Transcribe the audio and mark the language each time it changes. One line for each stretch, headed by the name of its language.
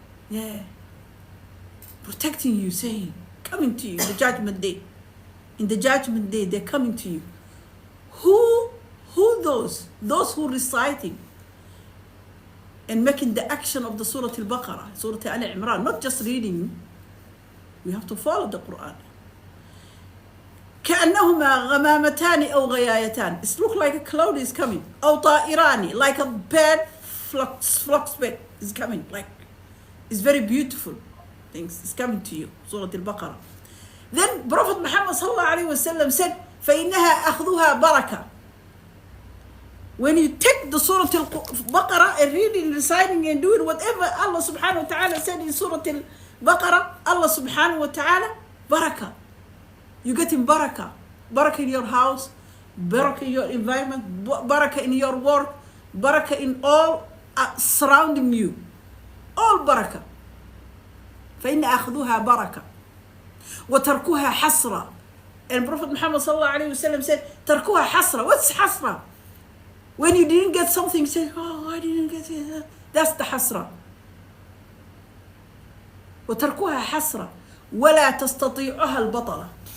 English: Yeah. Protecting you, saying, coming to you, the judgment day. In the judgment day, they're coming to you. Who those? Those who reciting and making the action of the Surah al-Baqarah, Surah al-Imran, not just reading. We have to follow the Quran.
Arabic: كأنهما غمامتان أو غيايتان.
English: It looks like a cloud is coming.
Arabic: أو طائران,
English: like a bird, flux bird is coming. Like, it's very beautiful things. It's coming to you, Surah al-Baqarah. Then Prophet Muhammad sallallahu alaihi wasallam said,
Arabic: فإنها أخذها بركة.
English: When you take the Surah al-Baqarah and reading, reciting and doing whatever Allah subhanahu wa ta'ala said in Surah al-Baqarah, Allah subhanahu wa ta'ala, barakah. You get in barakah. Barakah in your house, barakah in your environment, barakah in your work, barakah in all surrounding you. All barakah.
Arabic: فإن أخذوها بركة وتركوها حسرة.
English: And Prophet Muhammad sallallahu alaihi wasallam said,
Arabic: تركوها حسرة.
English: What's حسرة? When you didn't get something, say, oh, I didn't get it. That's the حسرة.
Arabic: وتركوها حسرة ولا تستطيعها البطلة.